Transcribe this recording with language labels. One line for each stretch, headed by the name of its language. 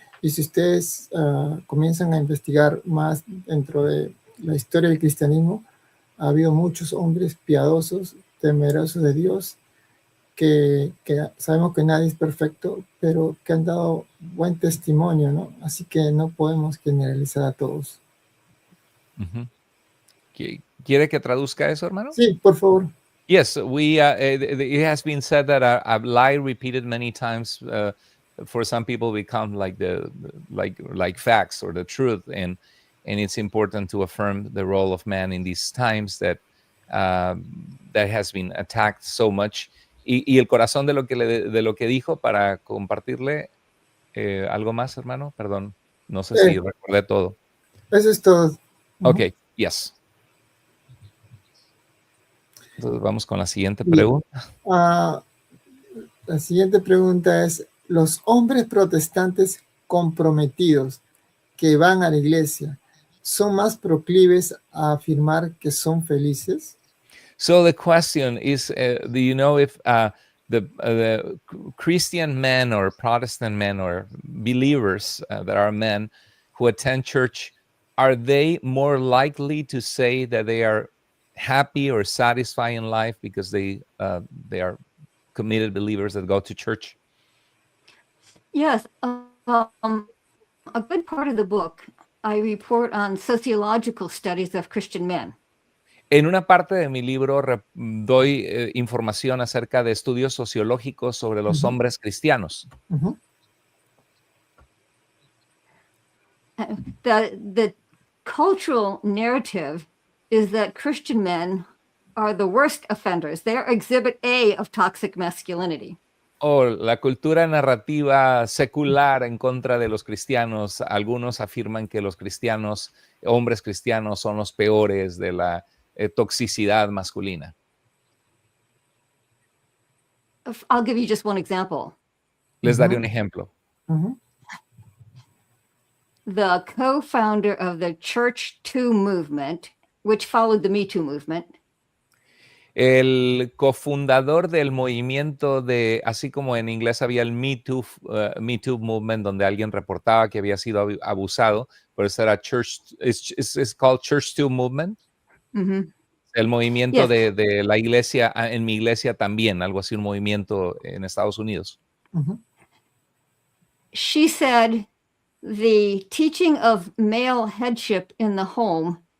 Spanish: Y si ustedes comienzan a investigar más dentro de la historia del cristianismo, ha habido muchos hombres piadosos, temerosos de Dios, que sabemos que nadie es perfecto, pero que han dado buen testimonio, ¿no? Así que no podemos generalizar a todos. ¿Quiere que traduzca eso, hermano? Sí, por favor.
English: Yes, it has been said that a lie repeated many times for some people become like facts or the truth, and it's important to affirm the role of man in these times that has been attacked so much.
Spanish: Y el corazón de lo que dijo, para compartirle algo más, hermano. Perdón, no sé si recordé todo. Eso es todo.
English: Okay, yes.
Spanish: Entonces vamos con la siguiente pregunta. La siguiente pregunta es: ¿los hombres protestantes comprometidos que van a la iglesia son más proclives a afirmar que son felices?
English: So the question is, do you know if the Christian men or Protestant men or believers that are men who attend church, are they more likely to say that they are happy or satisfied in life because they are committed believers that go to church? Yes, a good part of the book, I report on sociological studies of Christian men.
Spanish: En una parte de mi libro doy información acerca de estudios sociológicos sobre los hombres cristianos.
English: The cultural narrative is that Christian men are the worst offenders. They're exhibit A of toxic masculinity.
Spanish: La cultura narrativa secular en contra de los cristianos. Algunos afirman que los cristianos, hombres cristianos, son los peores de la toxicidad masculina.
English: I'll give you just one example.
Spanish: Les daré Ujú. un ejemplo. Ujú.
English: The co-founder of the Church Too movement, which followed the Me Too movement,
Spanish: El cofundador del movimiento de, así como en inglés había el Me Too movement, donde alguien reportaba que había sido abusado, por eso era
English: it's called Church Too movement. mhm,
Spanish: El movimiento
English: yes,
Spanish: de la iglesia, en mi iglesia también, algo así, un movimiento en Estados Unidos. Ujú.
English: she said the teaching of male headship in the home